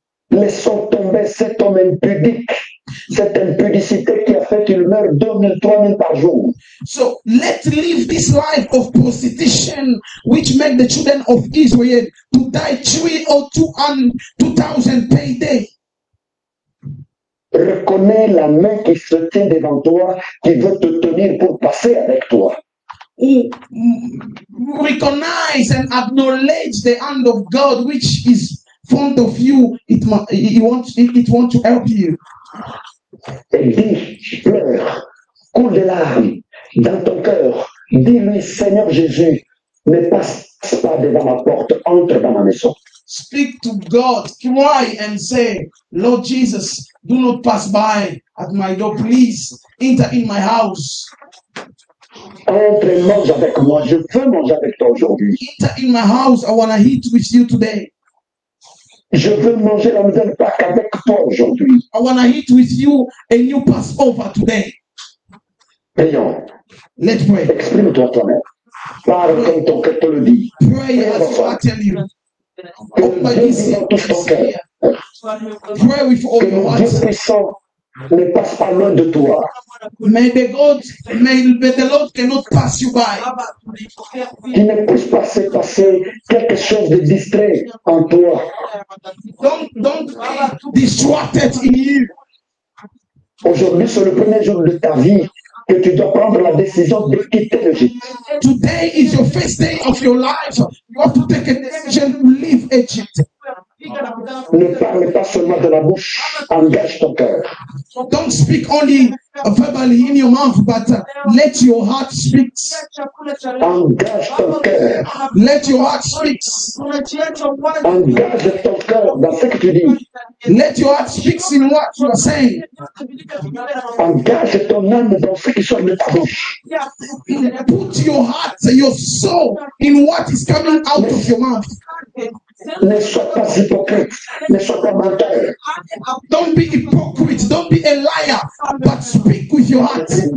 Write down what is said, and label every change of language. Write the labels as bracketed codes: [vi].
[fr] Laissons tomber cet homme impudique, cette impudicité qui a fait qu'il meurt 2000, 3000 par jour. [en] So let's live this life of prostitution, which make the children of Israel to die 3 or 2,000 per day. [fr] Reconnais la main qui se tient devant toi, qui veut te tenir pour passer avec toi. [en] Who recognize and acknowledge the hand of God which is in front of you. It wants to help you. [fr] Et dis, pleure, coule des larmes dans ton cœur. Dis-lui, Seigneur Jésus, ne passe pas devant ma porte, entre dans ma maison. [en] Speak to God, cry and say, Lord Jesus, do not pass by at my door. Please enter in my house. [fr] Entre et mange avec moi. Je veux manger avec toi aujourd'hui. [en] Enter in my house. I want to eat with you today. [fr] Je veux manger la nouvelle Pâque avec toi aujourd'hui. [en] I want to eat with you a new Passover today. [fr] Prions. [en] Let's pray. [fr] Exprime-toi toi-même. Parle comme ton cœur te le dit. [en] Pray as I tell you. [fr] Que Dieu vive dans tout ton cœur. [en] Pray with all [fr] Que [en] your [fr] le Dieu [en] heart. [fr] puissant ne passe pas loin de toi. [en] May the Lord cannot pass you by. [fr] Qu'il ne puisse pas se passer quelque chose de distrait en toi. [en] Don't be distracted in you. [fr] Aujourd'hui, c'est le premier jour de ta vie que tu dois prendre la décision de quitter l'Égypte. [en] Today is your first day of your life. You have to take a decision to leave Egypt. [fr] Ne parle pas seulement de la bouche, engage ton cœur. [en] Don't speak only verbally in your mouth, but let your heart speak. [fr] Engage ton cœur. [en] Let your heart speak. [fr] Engage ton cœur dans ce que tu dis. [en] Let your heart speak in what you are saying. [fr] Engage ton âme dans ce qui sort de ta bouche. [en] Put your heart, your soul in what is coming out of your mouth. [fr] Ne sois pas hypocrite, ne sois pas menteur. [en] Don't be hypocrite, don't be a liar, but speak with your heart.